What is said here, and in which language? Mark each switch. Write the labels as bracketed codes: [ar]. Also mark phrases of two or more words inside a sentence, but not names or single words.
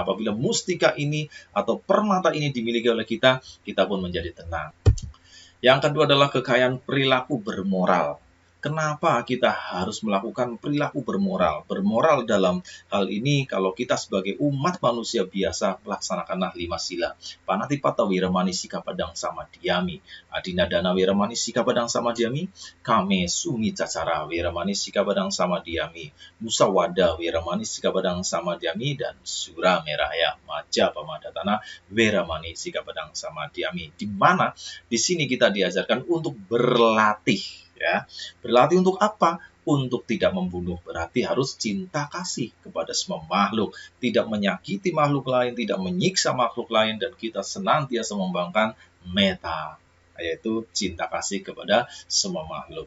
[id] Apabila mustika ini atau permata ini dimiliki oleh kita, kita pun menjadi tenang. Yang kedua adalah kekayaan perilaku bermoral. Kenapa kita harus melakukan perilaku bermoral? Bermoral dalam hal ini, kalau kita sebagai umat manusia biasa, laksanakanlah 5 sila. [pi] Panatipata Wiramani Sikapadang Samadhyami, Adinadana Wiramani Sikapadang Samadhyami, Kame Sumi Cacara Wiramani Sikapadang Samadhyami, Musawada Wiramani Sikapadang Samadhyami, dan Sura Meraya Maja Pamadatana Wiramani Sikapadang Samadhyami. [id] Di mana di sini kita diajarkan untuk berlatih. Ya, berlatih untuk apa? Untuk tidak membunuh. Berarti harus cinta kasih kepada semua makhluk, tidak menyakiti makhluk lain, tidak menyiksa makhluk lain, dan kita senantiasa membangun metta, yaitu cinta kasih kepada semua makhluk.